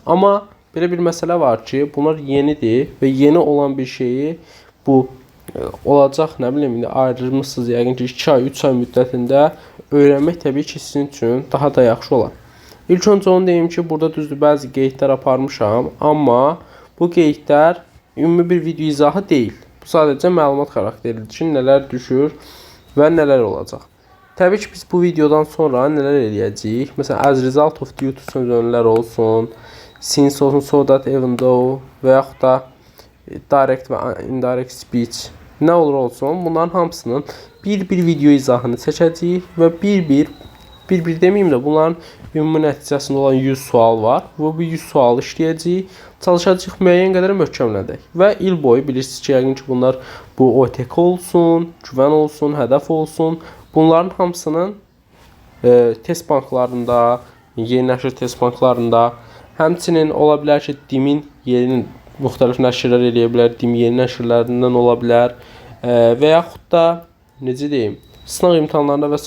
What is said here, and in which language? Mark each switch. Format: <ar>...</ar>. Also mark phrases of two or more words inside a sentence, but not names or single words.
<az>Amma belə bir məsələ var ki, bunlar yenidir və yeni olan bir şeyi bu olacaq, nə bilim, indi ayrılmışsınız yəqin ki 2 ay, 3 ay müddətində öyrənmək təbii ki sizin üçün daha da yaxşı olar. İlk öncə onu deyim ki, burada düzdür bəzi qeydlər aparmışam, amma bu qeydlər ümumi bir video izahı deyil. Bu sadəcə məlumat xarakterlidir ki, nələr düşür və nələr olacaq. Təbii ki, biz bu videodan sonra nələr eləyəcəyik? Məsələn,</az> <en>as result of due to</en> <az>sözlər olsun, since olsun,</az> <en>so that, even though</en> <az>və yaxud da direct və</az> <en>indirect speech</en> <az>nə olur olsun, bunların hamısının bir video izahını çəkəcəyik və bir deməyim də bunların ümumi nəticəsində olan 100 sual var və bu 100 sualı işləyəcəyik, çalışacağıq müəyyən qədər möhkəmlədək və il boyu bilirsiniz ki, yəqin ki bunlar bu OTK olsun, güvən olsun, hədəf olsun, bunların hamısının test banklarında, yeni nəşr test banklarında, həmçinin ola bilər ki, DİM-in yerinin müxtəlif nəşrlər eləyə bilər, DİM yeni nəşrlərindən ola bilər və yaxud da, necə deyim, sınaq imtahanlarında və s.</az>